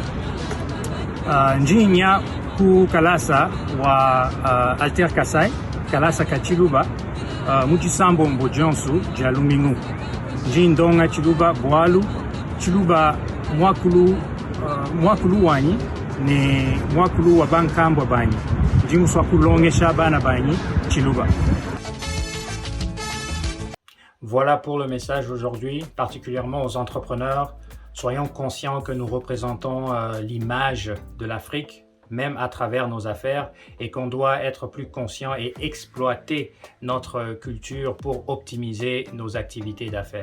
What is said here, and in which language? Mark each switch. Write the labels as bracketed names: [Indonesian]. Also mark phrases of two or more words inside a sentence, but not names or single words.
[Luba-Lulua] Njinya ku kalasa wa Alter Kasai, kalasa ka Chiluba, muchisambo mbojonsu jalumingu. Njindonga Chiluba bwalu, Chiluba mwakulu wanyi ne mwakulu wa bankambwa banyi jimuswa kulongesha bana banyi Chiluba. [French] Voilà pour le message aujourd'hui, particulièrement aux entrepreneurs. Soyons conscients que nous représentons l'image de l'Afrique, même à travers nos affaires, et qu'on doit être plus conscient et exploiter notre culture pour optimiser nos activités d'affaires.